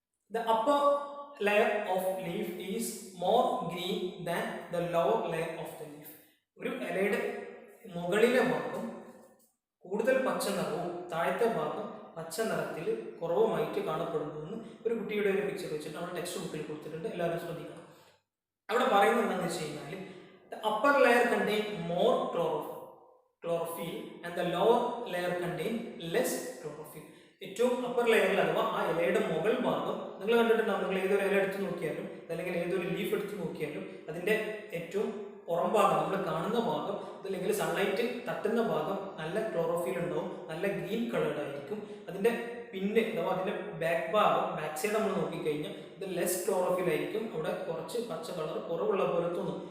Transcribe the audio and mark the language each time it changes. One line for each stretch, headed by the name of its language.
English: The upper layer of leaf is more green than the lower layer of the leaf.
Malayalam: ഒരു ഇലയുടെ മുകളിലെ ഭാഗം കൂടുതൽ പച്ച നിറവും താഴത്തെ ഭാഗം പച്ച നിറത്തിൽ കുറവുമായിട്ട് കാണപ്പെടുന്നു എന്ന് ഒരു കുട്ടിയുടെ ഒരു പിക്ചർ വെച്ചിട്ട് നമ്മുടെ ടെക്സ്റ്റ് ബുക്കിൽ കൊടുത്തിട്ടുണ്ട്. എല്ലാവരും ശ്രദ്ധിക്കണം. അവിടെ പറയുന്നത് എന്താണെന്ന് വെച്ച് കഴിഞ്ഞാൽ
English: the upper layer contain more chlorophyll and the lower layer contain less chlorophyll.
Malayalam: ഏറ്റവും അപ്പർ ലെയറിൽ അഥവാ ആ ഇലയുടെ മുകൾ ഭാഗം നിങ്ങൾ കണ്ടിട്ടുണ്ടാവും. നിങ്ങൾ ഏതൊരു ഇല എടുത്ത് നോക്കിയാലും അല്ലെങ്കിൽ ഏതൊരു ലീഫ് എടുത്ത് നോക്കിയാലും അതിൻ്റെ ഏറ്റവും പുറം ഭാഗം നമ്മൾ കാണുന്ന ഭാഗം അതല്ലെങ്കിൽ സൺലൈറ്റ് തട്ടുന്ന ഭാഗം നല്ല ക്ലോറോഫിൽ ഉണ്ടാവും, നല്ല ഗ്രീൻ കളേർഡ് ആയിരിക്കും. അതിന്റെ പിന്നെ അഥവാ അതിന്റെ ബാക്ക് ഭാഗം ബാക്ക് സൈഡ് നമ്മൾ നോക്കിക്കഴിഞ്ഞാൽ ഇത് ലെസ് ക്ലോറോഫിൽ ആയിരിക്കും, അവിടെ കുറച്ച് പച്ച കളർ കുറവുള്ള പോലെ തോന്നും.